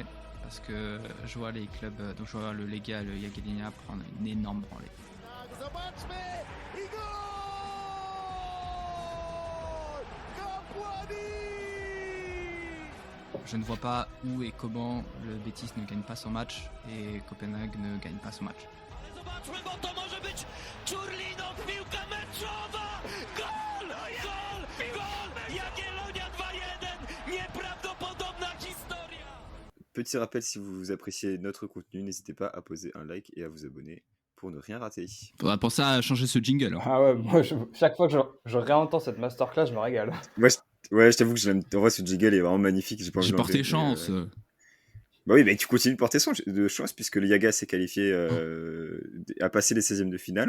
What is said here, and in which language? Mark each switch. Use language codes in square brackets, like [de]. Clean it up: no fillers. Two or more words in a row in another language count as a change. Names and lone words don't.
[fr] Parce que je vois les clubs, donc je vois le Legia et le Jagiellonia prendre une énorme branlée. Je ne vois pas où et comment le Betis ne gagne pas son match et Copenhague ne gagne pas son match. [pl] Zobaczmy, bo to może być Czurlinok, piłka meczowa! Gol! Gol! Gol! Jagiellonia 2-1! Nieprawdopodobna historia! [fr] Petit rappel, si vous appréciez notre contenu, n'hésitez pas à poser un like et à vous abonner pour ne rien rater. Faudra penser à changer ce jingle. Hein. Ah ouais, moi, chaque fois que je réentends cette masterclass, je me régale. Ouais, je t'avoue que en vrai, ce jingle est vraiment magnifique. J'ai porté chance. Bah oui, mais tu continues de porter de chance puisque le Yaga s'est qualifié à passer les 16e de finale.